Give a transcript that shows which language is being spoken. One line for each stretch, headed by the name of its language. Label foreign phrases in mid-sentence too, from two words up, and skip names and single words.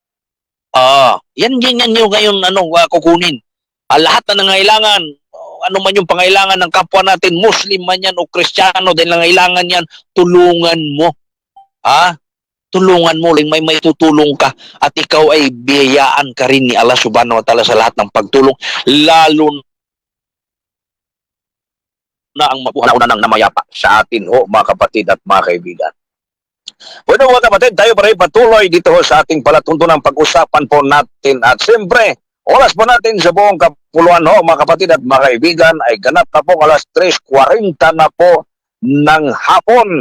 Filipino: Yan nyo ngayon kukunin. Lahat ng nangangailangan, ano man yung pangailangan ng kapwa natin, Muslim man yan o Kristiyano, dahil nangailangan yan, tulungan mo. Tulungan mo, may tutulong ka. At ikaw ay biyayaan ka rin ni Allah
Arabic: سبحانه وتعالى
Filipino: sa lahat ng pagtulong, lalo na ang mapunauna ng namayapa sa atin, mga kapatid at mga kaibigan. Bueno, mga kapatid, tayo pa rin patuloy dito sa ating palatuntunang pag-usapan po natin. At siyempre, Oras po natin sa buong kapuluan ho, mga kapatid at mga kaibigan, ay ganap na po alas 3:40 na po ng hapon.